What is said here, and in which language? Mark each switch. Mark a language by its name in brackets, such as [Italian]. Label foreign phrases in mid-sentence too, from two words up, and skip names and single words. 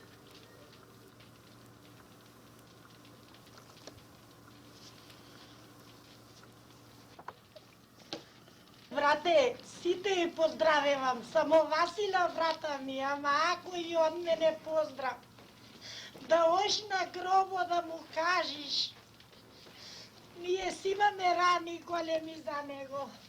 [Macedonian] Брате, сите ја поздравевам, само Васила брата ми, ама ако и од мене поздрав. Да ош на гробо да му кажеш. Ние си имаме рани големи за него.